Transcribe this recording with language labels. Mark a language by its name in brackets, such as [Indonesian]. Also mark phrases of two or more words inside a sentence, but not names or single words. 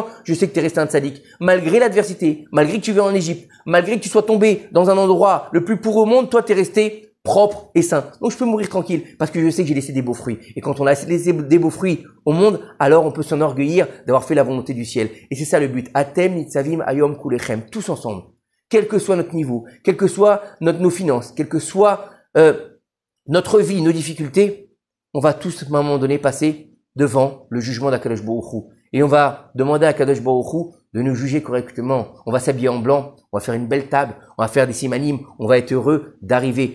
[French] Je sais que t'es resté un tzadik. Malgré l'adversité, malgré que tu vives en Égypte, malgré que tu sois tombé dans un endroit le plus pourri au monde, toi t'es resté propre et sain. Donc je peux mourir tranquille parce que je sais que j'ai laissé des beaux fruits. Et quand on a laissé des beaux fruits au monde, alors on peut s'enorgueillir d'avoir fait la volonté du ciel. Et c'est ça le but. [Hebrew] אתם נצבים היום כולכם. [French] Tous ensemble. Quel que soit notre niveau, quelles que soient nos finances, quelle que soit notre vie, nos difficultés, on va tous à un moment donné passer devant le jugement d' [Hebrew] הקדוש ברוך הוא. [French] Et on va demander à [Hebrew] הקדוש ברוך הוא [French] de nous juger correctement. On va s'habiller en blanc, on va faire une belle table, on va faire des simanim, on va être heureux d'arriver.